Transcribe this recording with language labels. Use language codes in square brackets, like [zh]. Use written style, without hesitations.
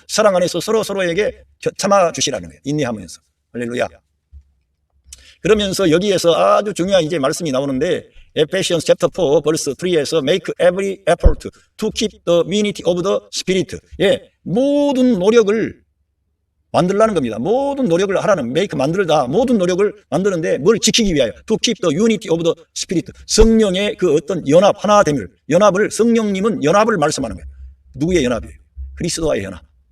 [ko] 사랑 안에서 서로에게 참아주시라는 거예요. 인내하면서. 할렐루야. 그러면서 여기에서 아주 중요한 이제 말씀이 나오는데 Ephesians chapter 4 verse 3에서 [en] make every effort to keep the unity of the spirit. [ko] 예, 모든 노력을 만들라는 겁니다. 모든 노력을 하라는, make 만들다, 모든 노력을 만드는데 뭘 지키기 위하여 [en] to keep the unity of the spirit. [ko] 성령의 그 어떤 연합, 하나됨을, 연합을, 성령님은 연합을 말씀하는 거예요. 누구의 연합이에요? 그리스도와의 연합.